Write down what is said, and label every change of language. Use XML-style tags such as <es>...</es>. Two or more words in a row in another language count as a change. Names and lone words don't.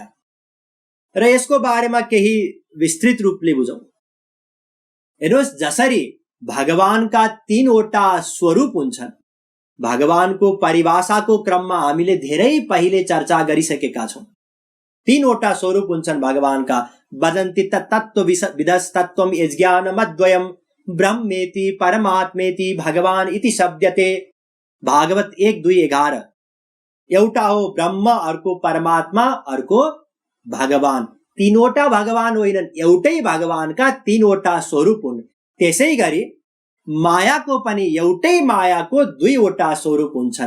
<ne>र यसको बारेमा केही विस्तृत रूपले बुझौं। हेर्नुहोस्, जसरी भगवानका तीनवटा स्वरूप हुन्छन्, भगवानको परिभाषाको क्रममा हामीले धेरै पहिले चर्चा गरिसकेका छौं। तीनवटा स्वरूप हुन्छन् भगवानका।</ne> <sa>वदन्ति तत्त्वविदस्तत्त्वं यज्ञानमद्वयं ब्रह्मेति परमात्मेति भगवान इति शब्दते।</sa> <ne>भागवत 1:2-11। एउटा हो ब्रह्म, अर्को परमात्मा, अर्को भगवान। तीनवटा भगवान होइनन्, एउटै भगवानका तीनवटा स्वरूप हुन्। त्यसै गरी मायाको पनि एउटै मायाको दुईवटा स्वरूप हुन्छन्।</ne>